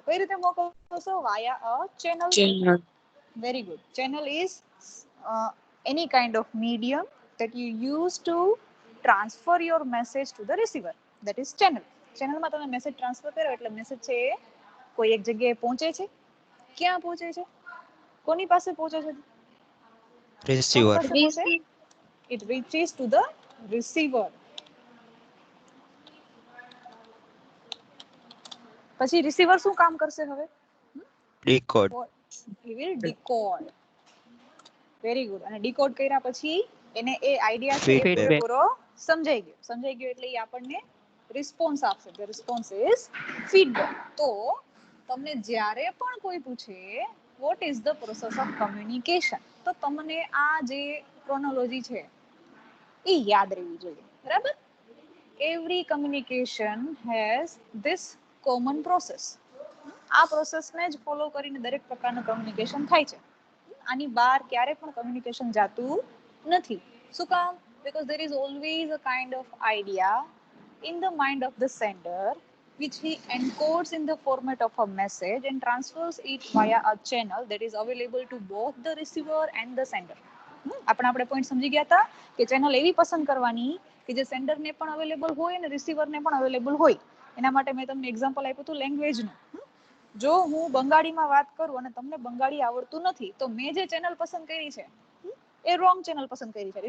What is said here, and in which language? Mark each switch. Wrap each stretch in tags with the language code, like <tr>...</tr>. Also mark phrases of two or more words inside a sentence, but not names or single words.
<gu>કઈ રીતે મોકલશો?</gu> <en>via a channel. Channel. Very good. Channel is any kind of medium that you use to transfer your message to the receiver. That is channel.</en> <gu>ચેનલમાં તમે મેસેજ ટ્રાન્સફર કરો એટલે મેસેજ છે એ કોઈ એક જગ્યાએ પહોંચે છે. ક્યાં પહોંચે છે? કોની પાસે પહોંચે છે? કોની</gu> <en>receiver,</en> <gu>પાસે પહોંચે?</gu> <en>It reaches to the receiver.</en> <gu>પછી રિસીવર શું કામ કરશે હવે?</gu> <en>decode, He will decode. very good.</en> <gu>અને ડીકોડ કર્યા પછી એને એ આઈડિયા છે એ</gu> <en>Feedback.</en> <gu>પૂરેપૂરો સમજાઈ ગયો. સમજાઈ ગયો એટલે એ આપણને રિસ્પોન્સ આપશે.</gu> <en>the response is feedback.</en> <gu>તો તમને જ્યારે પણ કોઈ પૂછે</gu> <en>what is the process of communication,</en> <gu>તો તમને આ જે ક્રોનોલોજી છે એ યાદ રહેવી જોઈએ. બરાબર?</gu> <en>every communication has this common process.</en> <gu>આ પ્રોસેસને જ ફોલો કરીને દરેક પ્રકારનું કમ્યુનિકેશન થાય છે. આની બહાર ક્યારે પણ કમ્યુનિકેશન જાતું નથી. શું કામ?</gu> <en>Because there is always a kind of idea in the mind of the sender which he encodes in the format of a message and transfers it via a channel that is available to both the receiver and the sender.</en> <gu>આપણે પોઈન્ટ સમજી ગયા હતા કે ચેનલ એવી પસંદ કરવાની કે જે સેન્ડરને પણ અવેલેબલ હોય અને રિસીવરને પણ અવેલેબલ હોય. એના માટે મેં તમને એક્ઝામ્પલ આપ્યું હતું લેંગ્વેજનું. જો હું બંગાળીમાં વાત કરું અને તમને બંગાળી આવડતું નથી તો મેં જે ચેનલ પસંદ કરી છે એ</gu> <en>wrong channel</en> <gu>પસંદ કરી છે.</gu>